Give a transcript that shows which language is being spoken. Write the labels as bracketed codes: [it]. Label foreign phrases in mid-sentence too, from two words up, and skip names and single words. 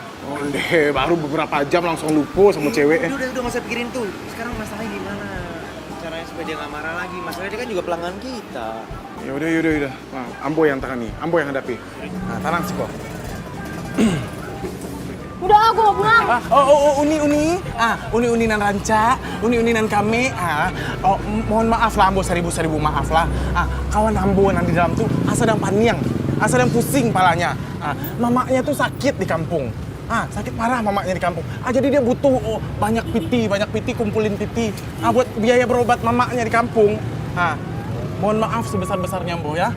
[id] Oh, deh, baru beberapa jam langsung lupa sama cewek. Udah, nggak usah pikirin tuh. Sekarang masalahnya gimana? Caranya supaya dia nggak marah lagi. Masalahnya dia kan juga pelanggan kita. Ya udah. Nah, Ambo yang tangani, Ambo yang hadapi. Nah, tenang sih kok. Udah, gue mau pulang. [min] Uni nan ranca, uni nan kami. [id] Mohon maaf lah, Ambo seribu maaf lah. Kawan Ambo yang di dalam tuh [min] sedang paniang, [id] sedang pusing palanya. Mamaknya tuh sakit di kampung. Sakit parah mamaknya di kampung. Jadi dia butuh banyak piti, kumpulin piti. Buat biaya berobat mamaknya di kampung. Mohon maaf sebesar-besarnya, Ambo ya.